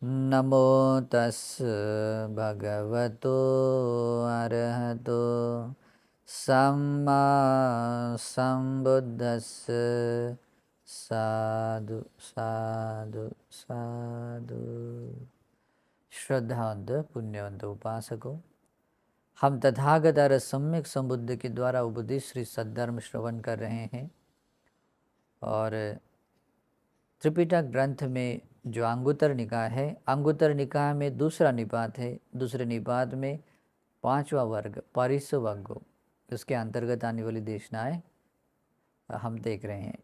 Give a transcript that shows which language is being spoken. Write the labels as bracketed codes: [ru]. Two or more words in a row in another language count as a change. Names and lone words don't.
[pi] नमो तस् भगवतो अरहतो सम्मा सम्बुद्धस्स साधु साधु साधु। [hi] श्रद्धावंत पुण्यवंत उपासकों, हम तथागत और सम्यक संबुद्ध के द्वारा उपदेश श्री सद्धर्म श्रवण कर रहे हैं। और त्रिपिटक ग्रंथ में जो अंगुत्तर निकाय है, अंगुत्तर निकाय में दूसरा निपात है। दूसरे निपात में पांचवा वर्ग परिसवर्ग, उसके अंतर्गत आने वाली देशनाएं हम देख रहे हैं।